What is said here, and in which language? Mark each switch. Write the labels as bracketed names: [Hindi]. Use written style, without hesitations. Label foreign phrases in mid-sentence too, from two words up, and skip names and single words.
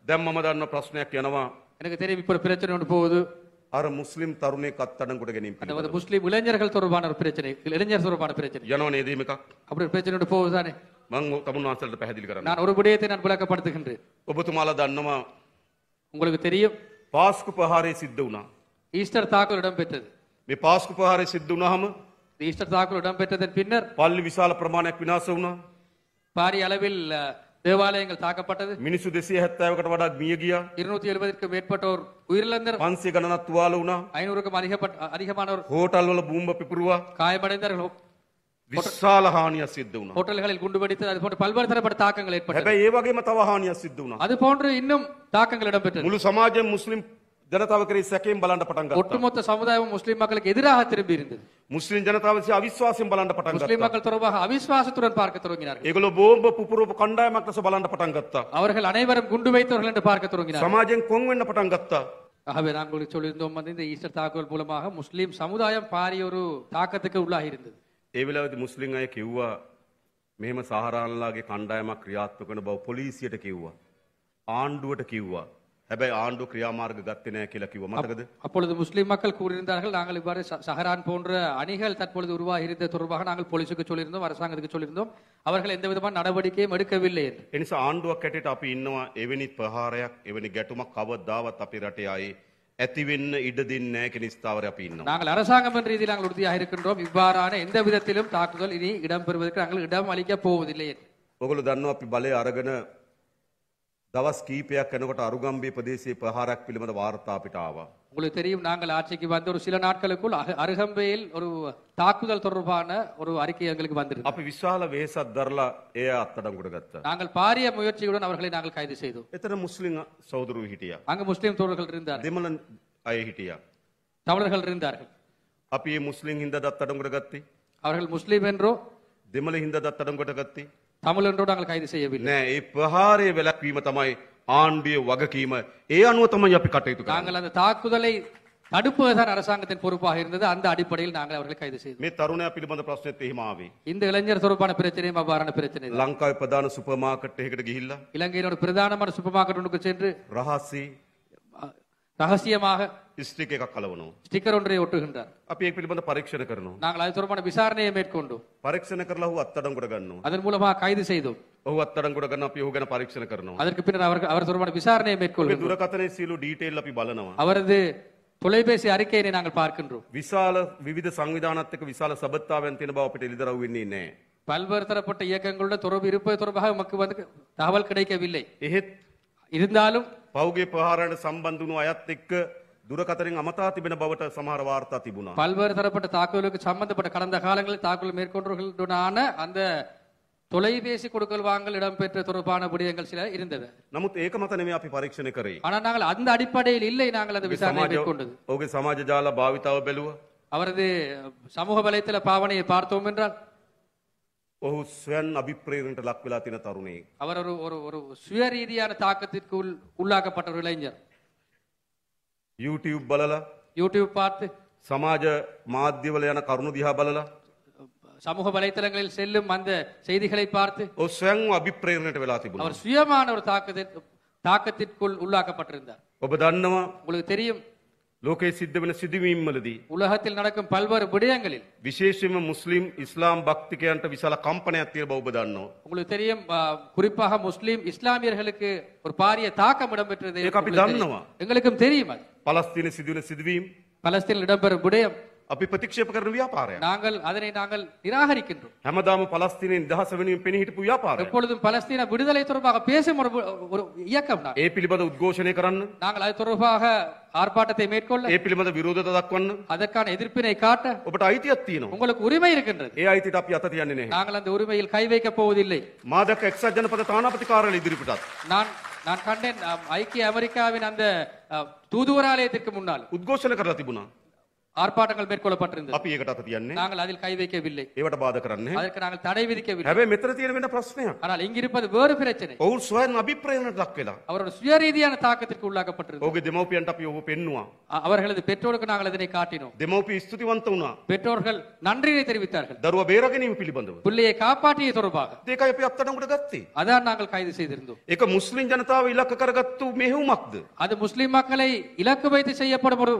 [Sinhala] දැන් මම දන්න ප්‍රශ්නයක් යනවා. [Tamil] எனக்கு தெரியும் இப்ப ஒரு பிரச்சனை ஒன்று போகுது. [Sinhala] අර මුස්ලිම් තරුණයෙක් අත්අඩංගුවට ගැනීම [Tamil] அந்த [Sinhala] පිළිබඳව. [Tamil] முஸ்லீம் இளைஞர்கள் தொடர்பான ஒரு பிரச்சனை, இளைஞர் தொடர்பான பிரச்சனை. [Sinhala] යනවා නේද මේක? [Tamil] அப்படி ஒரு பிரச்சனை ஒன்று போகுதானே? [Sinhala] මම තමුන් වහන්සේලාට පැහැදිලි කරන්න. [Tamil] நான் ஒரு விடயத்தை நான் விளக்கப்படுத்துகின்றேன். [Sinhala] ඔබතුමාලා දන්නවා [Tamil] உங்களுக்கு தெரியும் [Sinhala] පාස්කු ප්‍රහාරය සිද්ධ වුණා. [Tamil] ஈஸ்டர் தாக்குதல் இடம்பெற்றது. [Sinhala] මේ පාස්කු ප්‍රහාරය සිද්ධ වුණාම [Tamil] ஈஸ்டர் தாக்குதல் இடம்பெற்றதன் பின்னர் [Sinhala] පල්ලි විශාල ප්‍රමාණයක් විනාශ වුණා. [Tamil] பாரிய அளவில் தேவாலயங்கள் தாக்கப்பட்டது. [Sinhala] මිනිස්සු 270කට වඩා මිය ගියා. [Tamil] 270க்கும் மேற்பட்டோர் உயிரிழந்தனர். [Sinhala] 500 ගණනක් තුවාල වුණා. [Tamil] 500க்கும் அதிகமானோர் [Sinhala] හෝටල් වල බූම්බ පිපුරුවා. [Tamil] காயமடைந்தார்கள். [Sinhala] විශාල හානියක් සිද්ධ වුණා. [Tamil] ஹோட்டல்களில் குண்டு வெடித்தது. அது போன்ற பல்வேறு தரப்பட்ட தாக்கங்கள் ஏற்பட்டது. [Sinhala] හැබැයි ඒ වගේම තව හානියක් සිද්ධ වුණා. [Tamil] அது போன்று இன்னும் தாக்கங்கள் இடம்பெற்றது. [Sinhala] මුළු සමාජයෙන් මුස්ලිම් ජනතාව කරේ සැකයෙන් බලන්න පටන් ගත්තා. [Tamil] ஒட்டுமொத்த சமுதாயம் முஸ்லிம் மக்களுக்கு எதிராக திரும்பி இருந்தது. [Sinhala] මුස්ලිම් ජනතාව විසින් අවිශ්වාසයෙන් බලන්න පටන් [Tamil] முஸ்லிம் [Sinhala] ගත්තා. [Tamil] மக்கள் தொடர்பாக அவிசுவாசத்துடன் பார்க்க தொடங்கினார்கள். [Sinhala] ඒගොල්ලෝ බෝම්බ පුපුරපු කණ්ඩායමක් ලෙස බලන්න පටන් ගත්තා. [Tamil] அவர்கள் அனைவரும் குண்டு வைத்தவர்கள் என்று பார்க்க தொடங்கினார்கள். [Sinhala] සමාජයෙන් කොන් වෙන්න පටන් ගත්තා. [Tamil] ஆகவே நாங்கள் சொல்லியிருந்தோம் வந்து இந்த ஈஸ்டர் தாக்குதல் மூலமாக முஸ்லிம் சமுதாயம் பாரிய ஒரு தாக்கத்துக்கு உள்ளாகி இருந்தது. [Sinhala] ඒ වෙලාවේදී මුස්ලිම් අය කිව්වා මෙහෙම සහරාන්ලාගේ කණ්ඩායමක් ක්‍රියාත්මක වෙන බව පොලිසියට කිව්වා. ආණ්ඩුවට කිව්වා. හැබැයි ආණ්ඩුව ක්‍රියාමාර්ග ගත්තේ නැහැ කියලා කිව්වා. මතකද? [Tamil] அப்பொழுது முஸ்லிம் மக்கள் கூறியிருந்தார்கள் நாங்கள் இவ்வாறு சஹரான் போன்ற அணிகள் தற்பொழுது உருவாகி இருந்த தொடர்பாக நாங்கள் போலீசுக்கு சொல்லியிருந்தோம், அரசாங்கத்துக்கு சொல்லியிருந்தோம். அவர்கள் எந்த விதமான நடவடிக்கையும் எடுக்கவில்லை என்று. [Sinhala] ඒ නිසා ආණ්ඩුවක් හැටියට අපි ඉන්නවා එවැනි ප්‍රහාරයක් එවැනි ගැටුමක් කවදාවත් අපේ රටේ ආයේ ඇති වෙන්න ඉඩ දෙන්නේ නැහැ කියන ස්ථාවරේ අපි ඉන්නවා. [Tamil] நாங்கள் அரசாங்கம் என்ற ரீதியில் நாங்கள் உறுதியாக இருக்கின்றோம். இவ்வாறான எந்த விதத்திலும் தாக்குதல் இனி இடம்பெறுவதற்கு நாங்கள் இடம் அளிக்க போவதில்லை என்று. [Sinhala] ඔයගොල්ලෝ දන්නවා අපි බලය අරගෙන දවස් කීපයක් යනකොට අරුගම්බේ ප්‍රදේශයේ ප්‍රහාරයක් පිළිබඳ වාර්තා අපිට ආවා. [Tamil] உங்களுக்கு தெரியும் நாங்கள் ஆட்சிக்கு வந்த ஒரு சில நாட்களுக்குள் அருகம்பையில் ஒரு தாக்குதல் தொடர்பான ஒரு அறிக்கை எங்களுக்கு வந்திருந்தது. [Sinhala] අපි විශාල වෙහෙසක් දරලා ඒ අත්අඩංගුවට ගත්තා. [Tamil] நாங்கள் பாரிய முயற்சியுடன் அவர்களை நாங்கள் கைது செய்தோம். [Sinhala] එතන මුස්ලිම් සහෝදරයෝ හිටියා. [Tamil] அங்கு முஸ்லிம் தோழர்கள் இருந்தார்கள், [Sinhala] දෙමළ අය හිටියා. [Tamil] தமிழர்கள் இருந்தார்கள். [Sinhala] අපි මේ මුස්ලිම් හින්දාද අත්අඩංගුවට ගත්තේ? [Tamil] அவர்கள் முஸ்லிம் என்றோ [Sinhala] දෙමළ හින්දාද අත්අඩංගුවට ගත්තේ? [Tamil] தமிழ் என்றோ நாங்கள் கைது செய்யவில்லை. [Sinhala] නෑ, ඒ ප්‍රහාරය වැළැක්වීම තමයි ආණ්ඩුවේ වගකීම. ඒ අනුව තමයි අපි කටයුතු කරන්නේ. [Tamil] நாங்கள் அந்த தாக்குதலை தடுப்பதுதான் அரசாங்கத்தின் பொறுப்பாக இருந்தது. அந்த அடிப்படையில் நாங்கள் அவர்களை கைது செய்தோம். [Sinhala] මේ තරුණයා පිළිබඳ ප්‍රශ්නෙත් එහෙම ආවේ. [Tamil] இந்த இளைஞர் தொடர்பான பிரச்சனையும் அவ்வாறான பிரச்சனை தான். [Sinhala] ලංකාවේ ප්‍රධාන [English] super market [Sinhala] එකකට ගිහිල්ලා [Tamil] இலங்கையில் ஒரு பிரதானமான [English] super market [Tamil] ஒன்றுக்கு சென்று [Sinhala] රහසේ [Tamil] ரகசியமாக [Sinhala] ස්ටික් එකක් කලවනවා. [Tamil] ஸ்டிக்கர் ஒன்றை ஒட்டுகின்றார். [Sinhala] අපි ඒක පිළිබඳ පරීක්ෂණ කරනවා. [Tamil] நாங்கள் அது தொடர்பான விசாரணையை மேற்கொண்டோம். [Sinhala] පරීක්ෂණ කරලා ඔහු අත්අඩංගුවට ගන්නවා. [Tamil] அதன் மூலமாக கைது செய்தோம். [Sinhala] ඔහු අත්අඩංගුවට ගන්න අපි ඔහු ගැන පරීක්ෂණ කරනවා. [Tamil] அதற்கு பின்னர் அவர் தொடர்பான விசாரணையை [Sinhala] ඔබේ [Tamil] மேற்கொள்கிறோம். [Sinhala] දුරකථනයේ සියලු ඩීටේල් අපි බලනවා. [Tamil] அவரது தொலைபேசி அறிக்கையினை நாங்கள் பார்க்கின்றோம். [Sinhala] විශාල විවිධ සංවිධානත් එක්ක විශාල සබත්තාවයන් තියෙන බව අපිට එළිදරව් වෙන්නේ නැහැ. [Tamil] பல்வேறு தரப்பட்ட இயக்கங்களோட தொடர்பு இருப்பது தொடர்பாக நமக்கு வந்து தகவல் கிடைக்கவில்லை. [Sinhala] එහෙත් [Tamil] இருந்தாலும் [Sinhala] පෞගේ ප්‍රහාරයට සම්බන්ධ වුණු අයත් එක්ක දුරකථනෙන් අමතා තිබෙන බවට සමහර වාර්තා තිබුණා. [Tamil] பல்வேறு தரப்பட்ட தாக்குதலுக்கு சம்பந்தப்பட்ட கடந்த காலங்களில் தாக்குதல் மேற்கொண்டவர்களுடனான அந்த தொலைபேசி கொடுக்கல் வாங்கல் இடம்பெற்ற தொடர்பான விடயங்கள் சில இருந்தது. [Sinhala] නමුත් ඒක මත නෙමෙයි අපි පරීක්ෂණ කරේ. [Tamil] ஆனால் நாங்கள் அந்த அடிப்படையில் இல்லை நாங்கள் அந்த விசாரணை மேற்கொண்டது. [Sinhala] ඔහුගේ සමාජ ජාල භාවිතාව බැලුවා. [Tamil] அவரது சமூக வலைத்தள பாவனையை பார்த்தோம் என்றால் [Sinhala] ඔහු ස්වයන් අභිප්‍රේරණයට ලක් වෙලා තියෙන තරුණයෙක්. [Tamil] அவர் ஒரு ஒரு ஒரு சுய ரீதியான தாக்கத்திற்கு உள்ளாக்கப்பட்ட ஒரு இளைஞர். [Sinhala] YouTube බලලා [Tamil] யூடியூப் பார்த்து [Sinhala] සමාජ මාධ්‍යවල යන කරුණු දිහා බලලා [Tamil] சமூக வலைத்தளங்களில் செல்லும் அந்த செய்திகளை பார்த்து [Sinhala] ඔහු ස්වයන්ව අභිප්‍රේරණයට වෙලා තිබුණා. [Tamil] அவர் சுயமான ஒரு தாக்கத்திற்குள் உள்ளாக்கப்பட்டிருந்தார். [Sinhala] ඔබ දන්නවා [Tamil] உங்களுக்கு தெரியும் [Sinhala] ලෝකයේ සිද්ධ වෙන සිදුවීම් වලදී [Tamil] உலகத்தில் நடக்கும் பல்வேறு விடயங்களில் [Sinhala] විශේෂයෙන්ම මුස්ලිම් ඉස්ලාම් භක්තිකයන්ට විශාල කම්පනයක් තියෙන බව ඔබ දන්නවා. [Tamil] உங்களுக்கு தெரியும் குறிப்பாக முஸ்லிம் இஸ்லாமியர்களுக்கு ஒரு பாரிய தாக்கம் இடம்பெற்றது. [Sinhala] ඒක අපි දන්නවා. [Tamil] எங்களுக்கும் தெரியும் அது. [Sinhala] පලස්තීනයේ සිදුවෙන සිදුවීම් [Tamil] பலஸ்தீனில் இடம்பெறும் விடயம் [Sinhala] අපි ප්‍රතික්ෂේප කරන ව්‍යාපාරයක්. [Tamil] நாங்கள் நிராகரிக்கின்றோம். [Sinhala] හැමදාම පලස්තීනයේ නිදහස වෙනුවෙන් පෙනී හිටපු ව්‍යාපාරයක්. [Tamil] எப்பொழுதும் பலஸ்தீன விடுதலை தொடர்பாக பேசும் ஒரு இயக்கம் தான். [Sinhala] ඒ පිළිබඳ උද්ඝෝෂණය කරන්න, [Tamil] நாங்கள் அது தொடர்பாக ஆர்ப்பாட்டத்தை மேற்கொள்ள, [Sinhala] ඒ පිළිබඳ විරෝධතා දක්වන්න [Tamil] அதற்கான எதிர்ப்பினை காட்ட [Sinhala] ඔබට අයිතියක් තියෙනවා. [Tamil] உங்களுக்கு உரிமை இருக்கின்றது. [Sinhala] ඒ අයිතියට අපි අත තියන්නේ නැහැ. [Tamil] நாங்கள் அந்த உரிமையில் கை வைக்க போவதில்லை. [Sinhala] මා දැක්ක එක්සත් ජනපද තානාපති කාර්යාලය ඉදිරිපිටත් [Tamil] நான் கண்டேன் ஐக்கிய அமெரிக்காவின் அந்த தூதுவராலயத்திற்கு முன்னால் [Sinhala] උද්ඝෝෂණ කරලා තිබුණා. [Tamil] ஆர்ப்பாட்டங்கள் மேற்கொள்ளப்பட்டிருந்தது [Sinhala] අපි ඒකට අත තියන්නේ. [Tamil] நாங்கள் அதில் கை வைக்கவில்லை [Sinhala] ඒවට බාධා කරන්නේ. [Tamil] அதற்கு நாங்கள் தடை விதிக்கவில்லை [Sinhala] හැබැයි මෙතන තියෙන වෙන ප්‍රශ්නයක්. [Tamil] ஆனால் இங்கிருப்பது வேறு பிரச்சனை [Sinhala] ඔවුන් ස්වයං අභිප්‍රේරණයට ලක් වෙලා. [Tamil] அவரோட சுயரீதியான தாக்கத்திற்கு உள்ளாக்கப்பட்டிருந்தது [Sinhala] ඔහුගේ දෙමව්පියන්ට අපි ඔහු පෙන්නුවා. [Tamil] அவர்களது பெற்றோருக்கு நாங்கள் இதனை காட்டினோம் [Sinhala] දෙමව්පිය ස්තුතිවන්ත වුණා. [Tamil] பெற்றோர்கள் நன்றியை தெரிவித்தார்கள் [Sinhala] දරුවා බේරාගැනීම පිළිබඳව. [Tamil] பிள்ளையை காப்பாற்றிய தொடர்பாக [Sinhala] ඒකයි අපි අත්අඩංගුවට ගත්තේ. [Tamil] அதான் நாங்கள் கைது செய்திருந்தோம் [Sinhala] ඒක මුස්ලිම් ජනතාව ඉලක්ක කරගත්තු මෙහෙයුමක්ද? [Tamil] அது முஸ்லிம் மக்களை இலக்கு வைத்து செய்யப்படும் ஒரு